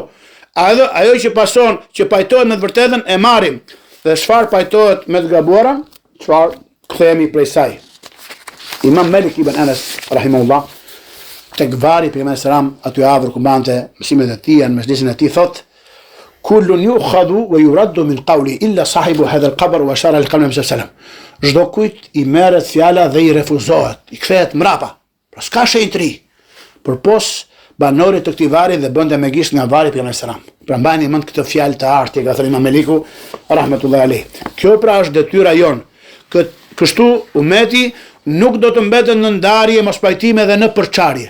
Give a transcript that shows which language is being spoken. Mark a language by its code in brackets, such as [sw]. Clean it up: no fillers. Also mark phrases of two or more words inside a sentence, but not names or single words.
[sq] Ajo që pason, që pajtohet me të vërtetën e marrim. Dhe çfarë pajtohet me të gabuarën, çfarë kthehemi prej saj. Imam Malik ibn Anas rahimahullah, tek vari pejgamberi selam aty afër ku mbante mësimet e tij në mezhlisin e tij thotë: [ar] كل يؤخذ ويرد من قوله إلا صاحب هذا القبر وشرع القلب سلم. [sq] Çdo kujt i merret fjala dhe i refuzohet, i kthehet mrapa. Pra s'ka shenjtëri. Përpos banorit të këtij vari dhe bënte me gisht nga vari pejgamberi selam. Pra mbani mend këtë fjalë të artë që ka thënë Imam Maliku [ar] رحمة الله عليه. [sq] Kjo pra është detyra jon. Kështu umeti nuk do të mbetet në ndarje, mos pajtime dhe në përçarje.